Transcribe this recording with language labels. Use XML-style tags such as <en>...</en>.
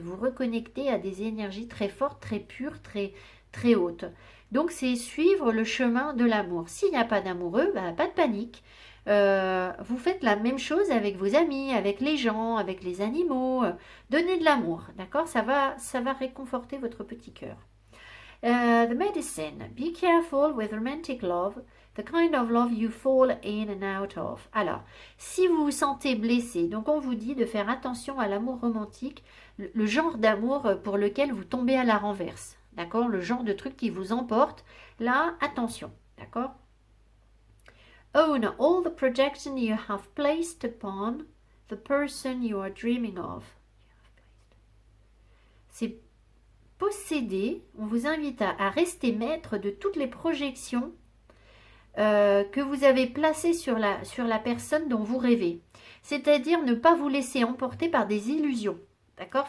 <fr>Vous reconnectez à des énergies très fortes, très pures, très, très hautes. Donc c'est suivre le chemin de l'amour. S'il n'y a pas d'amoureux, pas de panique. Vous faites la même chose avec vos amis, avec les gens, avec les animaux. Donnez de l'amour, d'accord? Ça va réconforter votre petit cœur.</fr> <en>The medicine. Be careful with romantic love. The kind of love you fall in and out of.</en> <fr>Alors, si vous vous sentez blessé, donc on vous dit de faire attention à l'amour romantique, le genre d'amour pour lequel vous tombez à la renverse. D'accord? Le genre de truc qui vous emporte. Là, attention. D'accord?</fr> <en>Own all the projection you have placed upon the person you are dreaming of.</en> <fr>C'est posséder. On vous invite à rester maître de toutes les projections que vous avez placé sur la personne dont vous rêvez. C'est-à-dire ne pas vous laisser emporter par des illusions. D'accord?</fr>